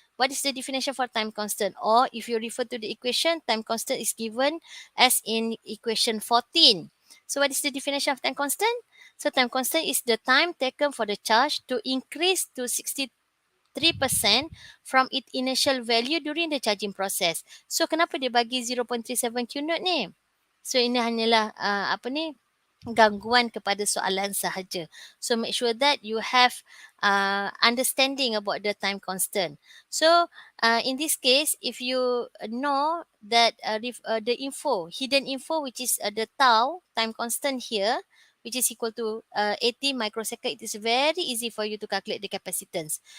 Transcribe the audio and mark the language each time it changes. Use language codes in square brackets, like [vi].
[en] What is the definition for time constant? Or if you refer to the equation, time constant is given as in equation 14. So what is the definition of time constant? So time constant is the time taken for the charge to increase to 63% from its initial value during the charging process. [ms] So kenapa dia bagi 0.37 Q naught ni? So ini hanyalah gangguan kepada soalan sahaja. [en] So make sure that you have understanding about the time constant. So in this case, if you know that the hidden info, which is the tau time constant here, which is equal to 80 microsecond, it is very easy for you to calculate the capacitance.